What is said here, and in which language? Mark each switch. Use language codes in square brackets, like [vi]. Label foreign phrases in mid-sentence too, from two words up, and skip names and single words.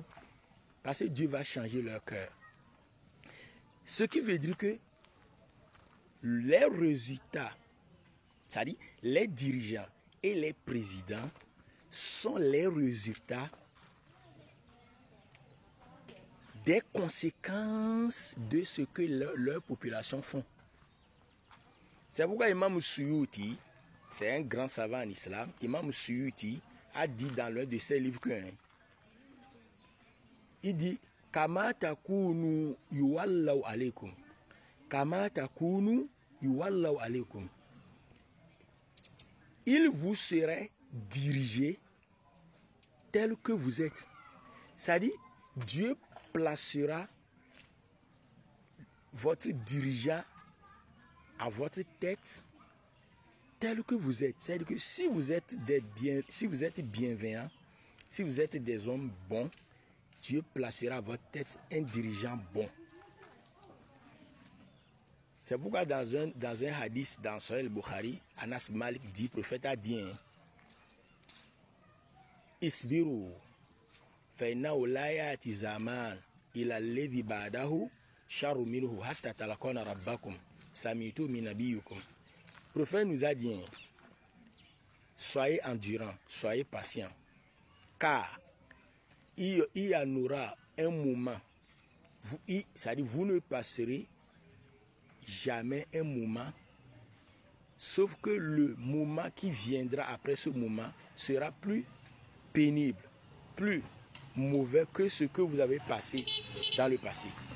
[fr] Parce que Dieu va changer leur cœur. Ce qui veut dire que les résultats, c'est-à-dire les dirigeants et les présidents, sont les résultats des conséquences de ce que leur population font. C'est pourquoi Imam Suyuti, c'est un grand savant en islam, Imam Suyuti a dit dans l'un de ses livres que il dit [ar] كما تكونوا يولى عليكم. كما تكونوا يولى عليكم. [fr] Il vous serait dirigé tel que vous êtes. C'est-à-dire, Dieu placera votre dirigeant à votre tête tel que vous êtes. C'est-à-dire que si vous êtes bienveillant, si vous êtes des hommes bons, Dieu placera à votre tête un dirigeant bon. C'est pourquoi dans un hadith dans Sahih al-Bukhari, Anas Malik dit, le prophète a dit, [ar] Isbiru فإنه لا يأتي زمان إلى الذي بعده شر منه حتى تلقون ربكم سمعتم من نبيكم. [fr] Le prophète nous a dit, soyez endurants, soyez patients, car il y en aura un moment, c'est-à-dire vous ne passerez jamais un moment, sauf que le moment qui viendra après ce moment sera plus pénible, plus mauvais que ce que vous avez passé dans le passé.